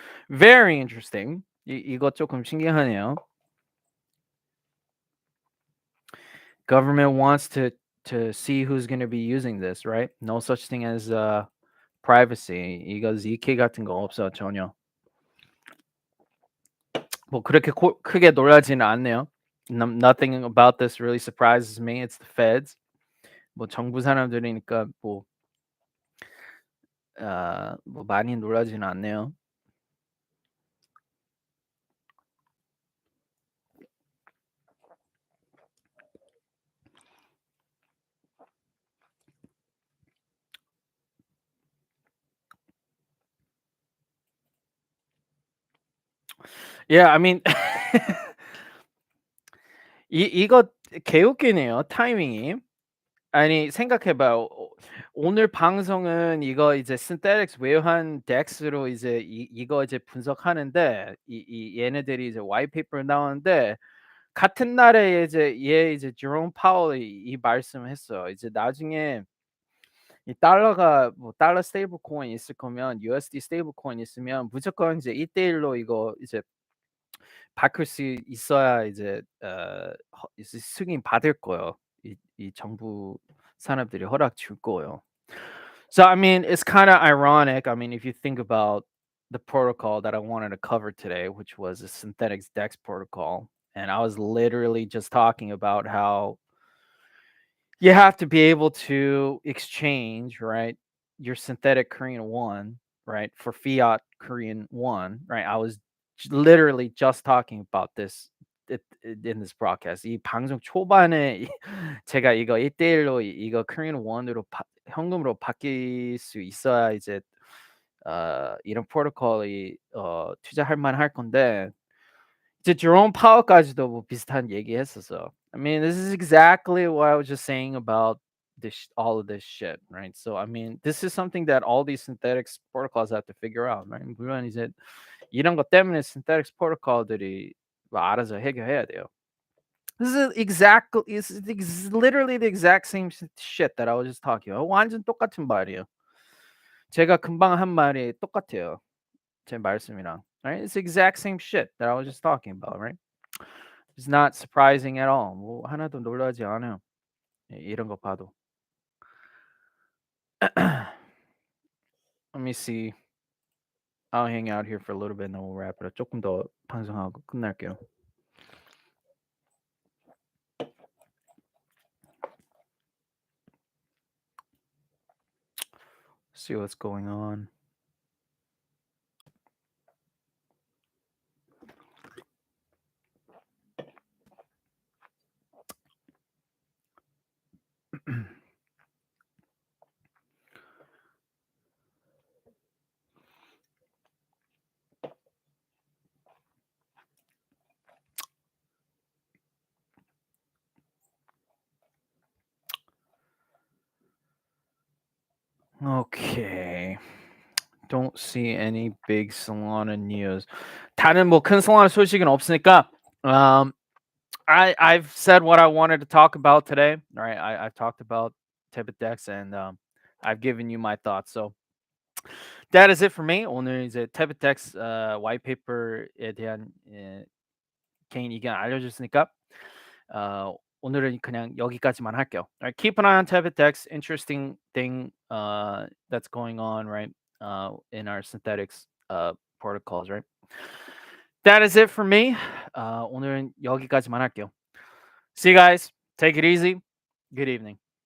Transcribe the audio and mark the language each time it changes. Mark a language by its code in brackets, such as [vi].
[en] Very interesting. [ko] 이거 조금 신기하네요. [en] Government wants to to see who's going to be using this, right? No such thing as privacy. [ko] 이거 ZK 같은 거 없어 전혀. 뭐 그렇게 크게 놀라지는 않네요. [en] Nothing about this really surprises me. It's the feds. [ko] 뭐 정부 사람들이니까 뭐 많이 놀라지는 않네요. [en] Yeah, I mean [ko] 이거 개웃기네요, 타이밍이. 아니 생각해봐요. 오늘 방송은 이거 이제 synthetics 외환 덱스로 이제 이거 이제 분석하는데 얘네들이 이제 화이트페이퍼 나오는데 같은 날에 이제 제롬 파월이 이 말씀을 했어요. 이제 나중에 이 달러가 뭐 달러 스테이블 코인 있을 거면 USD 스테이블 코인 있으면 무조건 이제 1대1로 이거 이제 바꿀 수 있어야 이제 승인 받을 거예요. 이 정부 사람들이 허락 줄 거예요. [en] So I mean, it's kind of ironic. I mean, if you think about the protocol that I wanted to cover today, which was a synthetics DEX protocol, and I was literally just talking about how you have to be able to exchange, right, your synthetic Korean won, right, for fiat Korean won, right? I was literally just talking about this in this broadcast. [ko] 이 방송 초반에 제가 이거 1대1로 이거 Korean won으로 현금으로 바뀔 수 있어야 이제 이런 프로토콜이 투자할 만할 건데 이제 Jerome Powell까지도 뭐 비슷한 얘기했었어. [en] I mean, this is exactly what I was just saying about this, all of this shit, right? So, I mean, this is something that all these synthetics protocols have to figure out, right? [ko] 물론 이제 이런 것 때문에 synthetics protocol들이 뭐 알아서 해결해야 돼요. [en] This is literally the exact same shit that I was just talking about. [ko] 완전 똑같은 말이에요. 제가 금방 한 말이 똑같아요. 제 말씀이랑. [en] Right? It's the exact same shit that I was just talking about, right? It's not surprising at all. [ko] 뭐 하나도 놀라지 않아요. 이런 거 봐도. [en] Let me see. I'll hang out here for a little bit and then we'll wrap it up. [ko] 조금 더 방송하고 끝날게요. [en] See what's going on. Okay. Don't see any big Solana news. [ko] 다른 뭐 큰 Solana 소식은 없으니까 [en] I've said what I wanted to talk about today. Right? I've talked about TaebitDex and I've given you my thoughts. So that is it for me. [ko] 오늘 이제 TaebitDex whitepaper에 대한 개인 의견 알려줬으니까 오늘은 그냥 여기까지만 할게요. [en] Right, keep an eye on TaebitDex. Interesting thing that's going on, right, in our synthetics protocols, right? That is it for me. [ko] 오늘은 여기까지만 할게요. [en] See you guys. Take it easy. Good evening.